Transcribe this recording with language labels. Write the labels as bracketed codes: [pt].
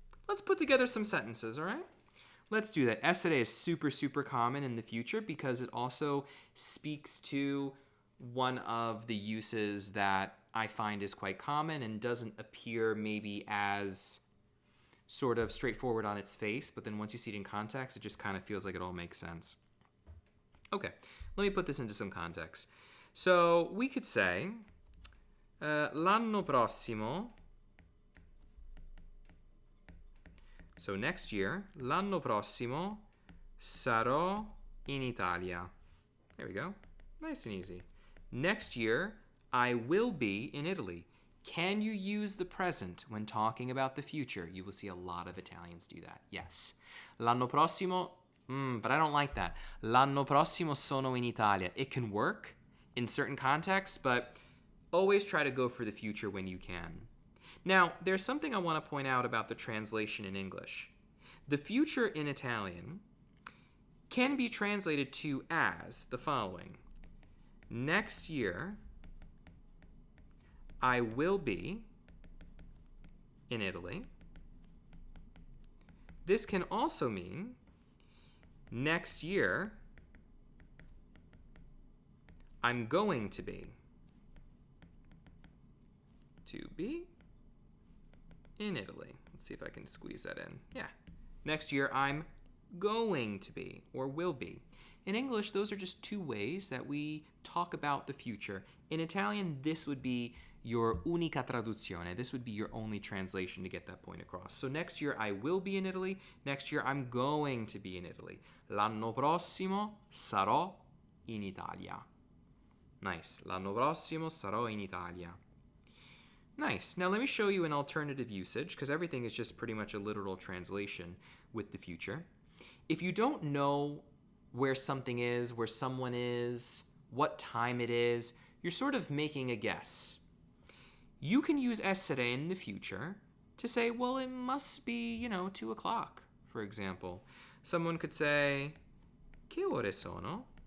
[en] Let's put together some sentences, all right? Let's do that. Essere is super, super common in the future because it also speaks to one of the uses that I find is quite common and doesn't appear maybe as sort of straightforward on its face, but then once you see it in context, it just kind of feels like it all makes sense. Okay, let me put this into some context. So we could say, l'anno prossimo, so next year, l'anno prossimo sarò in Italia. There we go. Nice and easy. Next year, I will be in Italy. Can you use the present when talking about the future? You will see a lot of Italians do that. Yes. L'anno prossimo, but I don't like that. [it] L'anno prossimo sono in Italia. [en] It can work in certain contexts, but always try to go for the future when you can. Now, there's something I want to point out about the translation in English. The future in Italian can be translated to as the following. Next year, I will be in Italy. This can also mean next year, I'm going to be. To be in Italy. Let's see if I can squeeze that in. Yeah. Next year, I'm going to be or will be. In English, those are just two ways that we talk about the future. In Italian, this would be your unica traduzione. This would be your only translation to get that point across. So next year, I will be in Italy. Next year, I'm going to be in Italy. [it] L'anno prossimo sarò in Italia. Nice. L'anno prossimo sarò in Italia. [en] Nice. Now let me show you an alternative usage, because everything is just pretty much a literal translation with the future. If you don't know where something is, where someone is, what time it is, you're sort of making a guess. You can use essere in the future to say, well, it must be, 2 o'clock, for example. Someone could say, che ore sono?